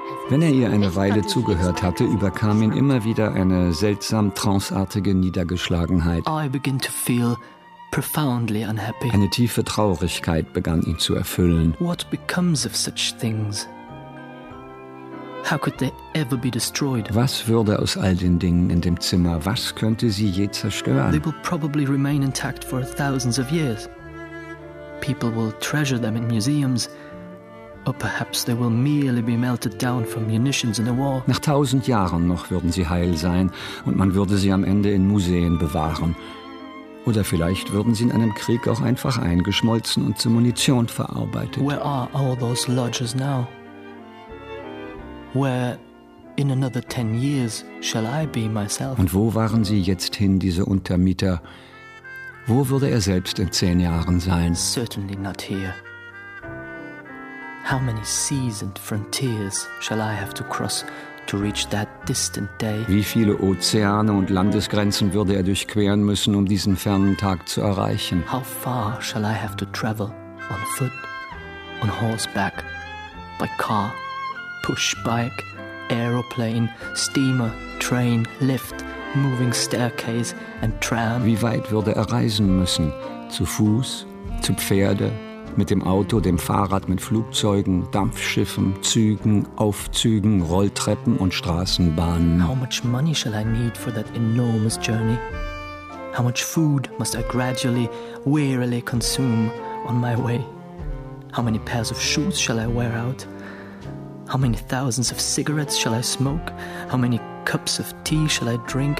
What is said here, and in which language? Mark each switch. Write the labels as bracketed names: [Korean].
[German] Wenn er ihr eine Weile zugehört hatte, überkam ihn immer wieder eine seltsam tranceartige Niedergeschlagenheit. [English] I begin to feel profoundly unhappy. [German] Eine tiefe Traurigkeit begann ihn zu erfüllen. [English] What becomes of such things? How could they ever be destroyed? [German] Was würde aus all den Dingen in dem Zimmer, was könnte sie je zerstören? [English] They will probably remain intact for thousands of years. People will treasure them in museums. Or perhaps they will merely be melted down from munitions in a war. [German] Nach 1000 Jahren noch würden sie heil sein und man würde sie am Ende in Museen bewahren. Oder vielleicht würden sie in einem Krieg auch einfach eingeschmolzen und zur Munition verarbeitet. [English] Where are all those lodges now? Where in another 10 years shall I be myself? [German] Und wo waren sie jetzt hin, diese Untermieter? Wo würde er selbst in 10 Jahren sein? [English] Certainly not here. How many seas and frontiers shall I have to cross to reach that distant day? [German] Wie viele Ozeane und Landesgrenzen würde er durchqueren müssen, um diesen fernen Tag zu erreichen? [English] How far shall I have to travel on foot, on horseback, by car, push bike, aeroplane, steamer, train, lift, moving staircase and tram? [German] Wie weit würde er reisen müssen? Zu Fuß, zu Pferde, mit dem Auto, dem Fahrrad, mit Flugzeugen, Dampfschiffen, Zügen, Aufzügen, Rolltreppen und Straßenbahnen? [English] How much money shall I need for that enormous journey? How much food must I gradually, wearily consume on my way? How many pairs of shoes shall I wear out? How many thousands of cigarettes shall I smoke? How many cups of tea shall I drink?